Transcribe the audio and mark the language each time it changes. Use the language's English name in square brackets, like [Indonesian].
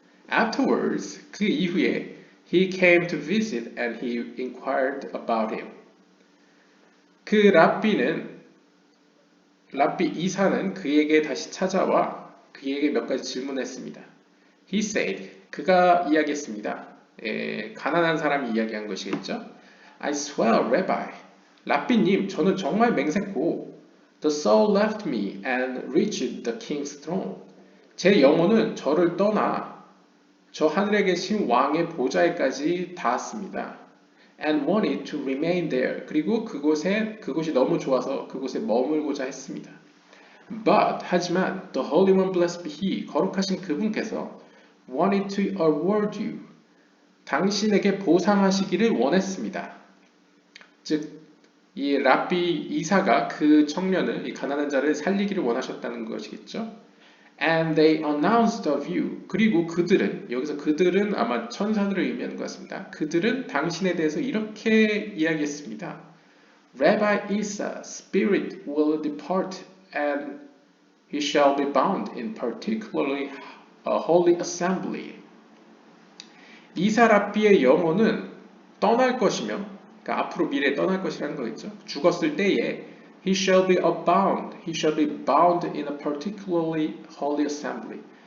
[English] Afterwards, [Korean] 그 이후에 [English] he came to visit and he inquired about him. [Korean] 그 랍비 이사는 그에게 다시 찾아와 그에게 몇 가지 질문했습니다. [English] He said, [Korean] 그가 이야기했습니다. 가난한 사람이 이야기한 것이겠죠. [English] I swear, Rabbi, [Korean] 랍비님, 저는 정말 맹세코 [English] The soul left me and reached the king's throne. [Korean] 제 영혼은 저를 떠나 저 하늘에 계신 왕의 보좌에까지 닿았습니다. [English] And wanted to remain there. [Korean] 그리고 그곳이 너무 좋아서 그곳에 머물고자 했습니다. [English] But [Korean] 하지만 [English] the Holy One blessed be He [Korean] 거룩하신 그분께서 [English] wanted to award you [Korean] 당신에게 보상하시기를 원했습니다. 즉 이 랍비 이사가 그 청년을 이 가난한 자를 살리기를 원하셨다는 것이겠죠. [English] And they announced of you. [Korean] 그리고 여기서 그들은 아마 천사들을 의미하는 것 같습니다. 그들은 당신에 대해서 이렇게 이야기했습니다. [English] Rabbi Isa, spirit will depart and he shall be bound in particularly a holy assembly. [Korean] 이사 랍비의 영혼은 떠날 것이며, 그러니까 앞으로 미래에 떠날 것이라는 거겠죠. 죽었을 때에 [English] he shall be bound in a particularly holy assembly.